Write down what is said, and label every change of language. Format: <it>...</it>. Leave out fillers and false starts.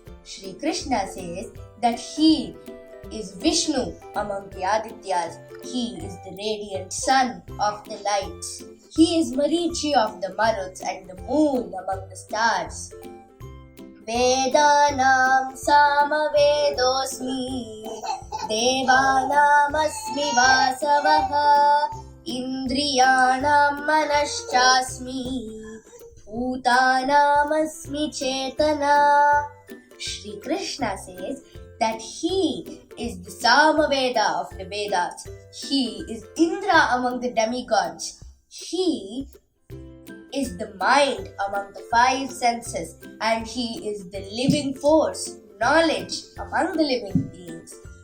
<en>Shri Krishna says that he is Vishnu among the Adityas. He is the radiant sun of the lights. He is Marichi of the Maruts and the moon among the stars.</en> <sa>Vedanam Samavedosmi देवानामस्मि वासवः इन्द्रियाणां मनश्चास्मि भूतानामस्मि चेतना.</sa> <en>Shri Krishna says that he is the Samaveda of the Vedas. He is Indra among the demigods. He is the mind among the five senses, and he is the living force, knowledge among the living beings.</en>